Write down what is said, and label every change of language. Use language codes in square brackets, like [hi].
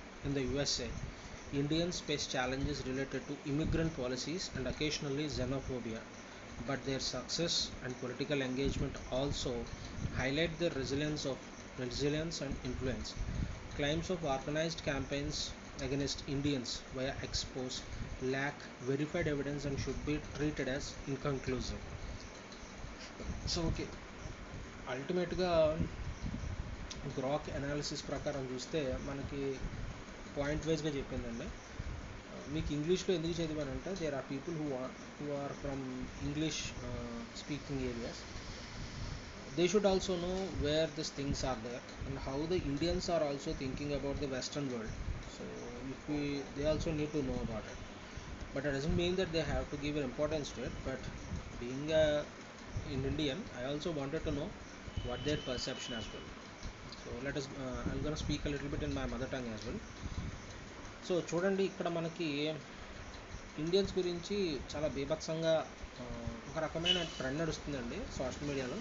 [en] In the USA, Indians face challenges related to immigrant policies and occasionally xenophobia, but their success and political engagement also highlight their resilience and influence. Claims of organized campaigns against Indians via expos lack verified evidence and should be treated as inconclusive. [te] So okay, అల్టిమేట్గా Grok analysis ప్రకారం చూస్తే మనకి point వైజ్గా చెప్పిందండి. మీకు ఇంగ్లీష్లో ఎందుకు చదివానంటే [en] There are people who are from English speaking areas. They should also know where these things are there and how the Indians are also thinking about the Western world. So if they also need to know about it. But it doesn't mean that they have to give an importance to it. But being in Indian, I also wanted to know what their perception as well. So let us. I'm gonna speak a little bit in my mother tongue as well. [te] So చూడండి, ఇక్కడ మనకి Indians గురించి చాలా బీభత్సంగా ఒక రకమైన trend నడుస్తుందండి social మీడియాలో.